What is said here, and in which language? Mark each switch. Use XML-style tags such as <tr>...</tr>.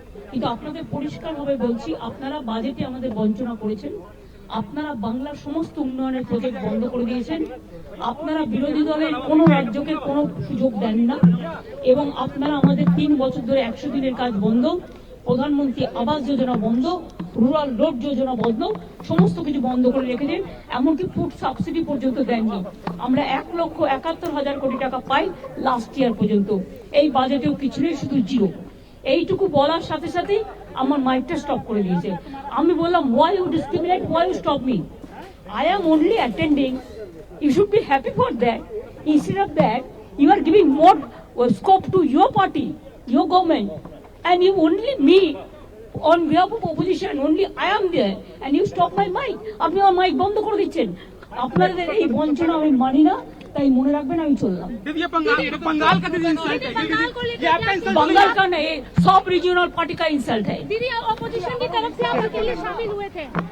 <bn>কিন্তু আপনাদের পরিষ্কারভাবে বলছি, আপনারা বাজেটে আমাদের বঞ্চনা করেছেন, আপনারা বাংলার সমস্ত উন্নয়নের প্রজেক্ট বন্ধ করে দিয়েছেন, আপনারা বিরোধী দলের কোনো রাজ্যকে কোনো সুযোগ দেন না, এবং আপনারা আমাদের 3 বছর ধরে 100 দিনের কাজ বন্ধ, প্রধানমন্ত্রী আবাস যোজনা বন্ধ, রুরাল রোড যোজনা বন্ধ, সমস্ত কিছু বন্ধ করে রেখেছেন। এমনকি ফুড সাবসিডি পর্যন্ত দেননি। আমরা 1,71,000 কোটি টাকা পাই লাস্ট ইয়ার পর্যন্ত। এই বাজেটেও কিছু নেই, শুধু জিরো। এইটুকু বলার সাথে সাথে আমার মাইকটা স্টপ করে দিয়েছে। আমি বললাম,</bn> <en>why you discriminate, why you stop me? I am only attending. You should be happy for that. Instead of that, you are giving more scope to your party, your government, and you only me on behalf of opposition, only I am there, and you stop my mic.</en> <bn>আপনি আমার mic বন্ধ করে দিচ্ছেন। আপনাদের এই বঞ্চনা আমি মানি না, তাই মনে রাখবেন আমি চললাম।</bn> <hi>दीदी ये बंगाल का दीदी इंसल्ट है ये आपका इंसल्ट बंगाल का नहीं, सब रीजनल पार्टी का इंसल्ट है। दीदी ऑपोजिशन की तरफ से आप अकेले शामिल हुए थे</hi>